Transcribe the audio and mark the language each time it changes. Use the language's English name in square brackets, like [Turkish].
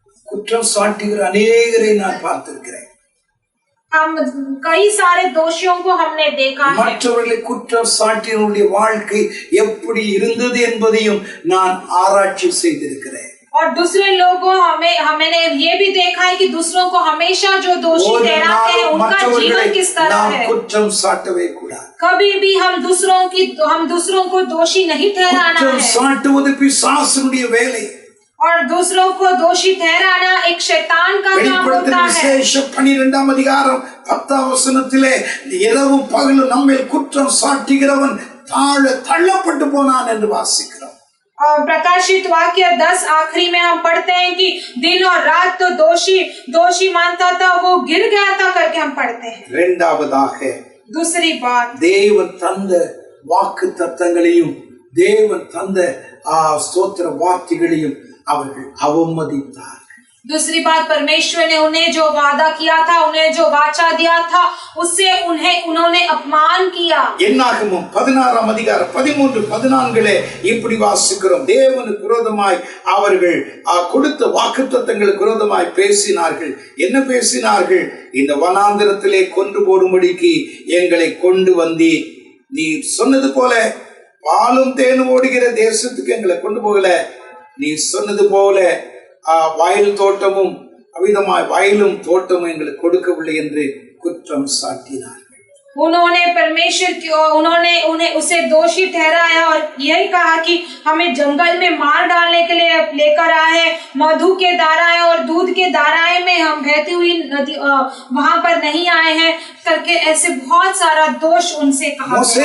[Tamil] குற்றம் சாட்டுகிற அநேகரை நான் பார்த்திருக்கிறேன். [Hindi] हम कई सारे दोषियों को हमने देखा है। [Tamil] மற்றவர்களை குற்றம் சாட்டியவருடைய வாழ்க்கை எப்படி இருந்தது என்பதையும் நான் ஆராய்ச்சி செய்திருக்கிறேன். [Hindi] और दूसरे लोगों हमने ये भी देखा है कि दूसरों को हमेशा जो दोषी ठहराते हैं उनका जीवन किस तरह है। [Tamil] குற்றம் சாட்டவே கூடாது. [Hindi] कभी भी हम दूसरों को दोषी नहीं ठहराना [Tamil] குற்றம் [Hindi] है। [Tamil] சாட்டுவது பிசாசுடைய வேலை. [Hindi] और दूसरों को दोषी ठहराना एक शैतान का काम होता है। [Tamil] விசேஷம் 12 அதிகாரம் 10 வசனத்திலே இரவும் பகலும் நம்மேல் குற்றம் சாட்டுகிறவன் தள்ளப்பட்டு போனான் என்று வாசிக்கிறோம். [Hindi] और प्रकाशित वाक्य 10 आखिरी में हम पढ़ते हैं कि दिन और रात तो दोषी मानता था, वो गिर गया था करके हम पढ़ते हैं। [Tamil] இரண்டாவதாக [Hindi] दूसरी बात, [Tamil] தேவன் தந்த வாக்கு தத்தங்களையும் தேவன் தந்த ஸ்தோத்திர வார்த்தைகளையும் அவர்கள் அவமதித்தார்கள். [Hindi] दूसरी बात, परमेश्वर ने उन्हें जो वादा किया था, उन्हें जो वाचा दिया था, उससे उन्होंने अपमान किया। [Tamil] என்னாகமம் 16 அதிகாரம் 13-14 இப்படி வாசிக்கிறோம். தேவனுக்கு விரோதமாய் அவர்கள் கொடுத்த வாக்குத்தத்தங்களுக்கு விரோதமாய் பேசினார்கள். என்ன பேசினார்கள்? இந்த வனாந்திரத்திலே கொன்று போடும்படிக்கு எங்களை கொண்டு வந்தி, நீ சொன்னது போல பாலும் தேனும் ஓடுகிற தேசத்துக்கு எங்களை கொண்டு போகல, நீ சொன்னது போல வயல் தோட்டமும் அவிதமாய் வயலும் தோட்டமும் எங்களுக்கு கொடுக்கவில்லை என்று குற்றம் சாட்டினார்கள். [Hindi] उन्हें उसे दोषी ठहराया और यही कहा कि हमें जंगल में मार डालने के लिए लेकर आए हैं, मधु के धाराएं और दूध के धाराएं में हम बहती हुई नदी वहां पर नहीं आए हैं करके ऐसे बहुत सारा दोष उनसे कहा।